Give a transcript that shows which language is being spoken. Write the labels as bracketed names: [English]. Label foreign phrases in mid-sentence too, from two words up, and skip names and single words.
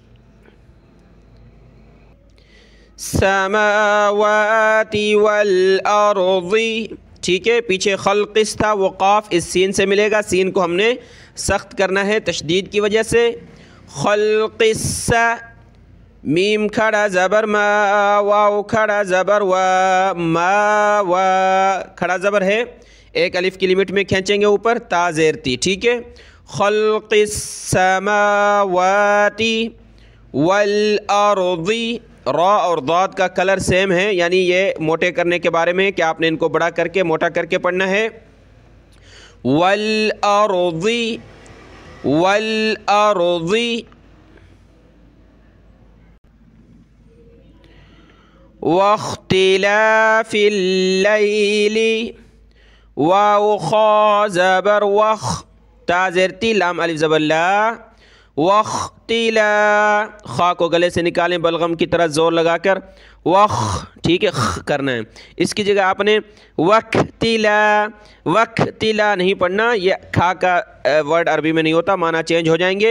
[Arabic] السماوات والأرض. [Hindi] ठीक है, पीछे ख़ल्क़िस था, वो क़ाफ़ इस सीन से मिलेगा। सीन को हमने सख्त करना है तशदीद की वजह से। ख़ल्क़िस, मीम खड़ा ज़बर मा, वाव खड़ा ज़बर वा, मा वा खड़ा ज़बर है, एक अलिफ की लिमिट में खींचेंगे ऊपर, ता ज़ेर ती। ठीक है, [Arabic] خلق السماوات والأرض. [Hindi] रा और दाद का [English] colour same [Hindi] है, यानी ये मोटे करने के बारे में कि आपने इनको बड़ा करके मोटा करके पढ़ना है। [Arabic] والأرض، والأرض، واختلاف الليل, [Hindi] वाव खा ज़बर वख, ता ज़ेर ती, लाम अलिफ ज़बर ला, वख्तिला। खा को गले से निकालें बलगम की तरह ज़ोर लगाकर, वख। ठीक है, ख करना है। इसकी जगह आपने वख्तिला, वख्तिला नहीं पढ़ना, ये खा का वर्ड अरबी में नहीं होता, माना चेंज हो जाएंगे।